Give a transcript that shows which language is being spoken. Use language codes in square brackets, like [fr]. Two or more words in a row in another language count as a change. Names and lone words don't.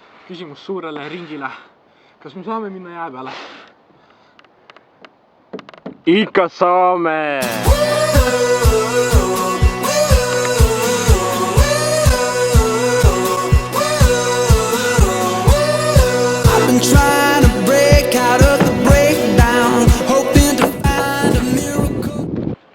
[et] küsimus suurele ringile. Kas me saame minna jää peale? Ikka saame! [en] I've been trying to break out of the breakdown, hoping to find a miracle.